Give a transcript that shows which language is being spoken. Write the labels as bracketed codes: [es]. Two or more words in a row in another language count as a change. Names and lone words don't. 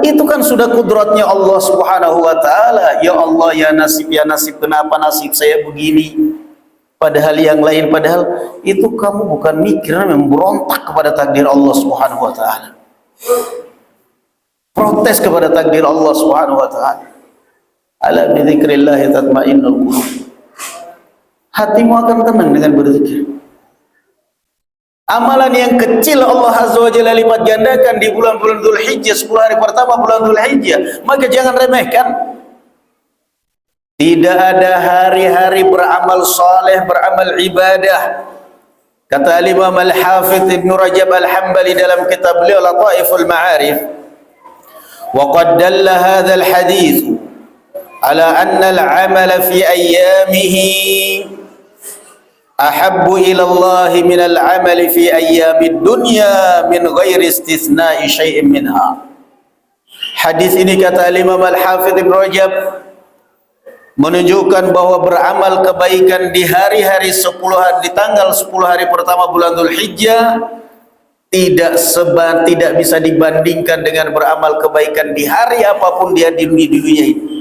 [id] Itu kan sudah kudratnya Allah [ar] سبحانه وتعالى. [id] Ya Allah, ya nasib, kenapa nasib saya begini? Padahal yang lain, padahal itu kamu bukan mikir, memberontak kepada takdir Allah [ar] سبحانه وتعالى. [id] Protes kepada takdir Allah [ar] سبحانه وتعالى. ألا بذكر الله تطمئن القلوب. [id] Hatimu akan tenang dengan berzikir. Amalan yang kecil Allah [ar] عز وجل [id] lipat gandakan di bulan-bulan Dzulhijjah, 10 hari pertama bulan Dzulhijjah, maka jangan remehkan. Tidak ada hari-hari beramal saleh, beramal ibadah. Kata Imam Al-Hafidz Ibnu Rajab Al-Hambali dalam kitab beliau Lataiful Ma'arif, [ar] وقد دل هذا الحديث على أن العمل في أيامه أحب إلى الله من العمل في أيام الدنيا من غير استثناء شيء منها. [id] Hadis ini kata Imam Al-Hafidz Ibnu Rajab menunjukkan bahwa beramal kebaikan di hari-hari 10 hari, di tanggal 10 hari pertama bulan Dzulhijjah tidak bisa dibandingkan dengan beramal kebaikan di hari apapun dia di dunia ini.